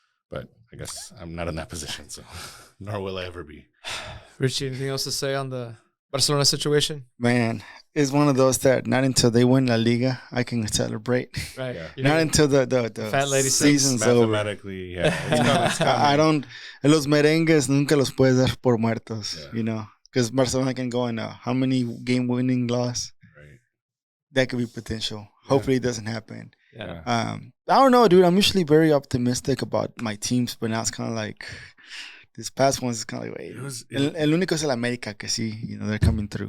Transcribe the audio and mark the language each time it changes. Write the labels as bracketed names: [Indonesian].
[English] But I guess I'm not in that position, so nor will I ever be. Richie, anything else to say on the Barcelona situation? Man, it's one of those that not until they win La Liga I can celebrate. Right. Yeah. Not until the fat lady season's over. Mathematically, it's coming. I don't. [Spanish] Los merengues nunca los puedes dar por muertos. [English] You know, because Barcelona can go on how many game winning loss. Right. That could be potential. Hopefully, it doesn't happen. Yeah. I don't know, dude. I'm usually very optimistic about my teams, but now it's kind of like this past one's kind of like, wait. [Spanish] El único es el América que sí, [English] they're coming through.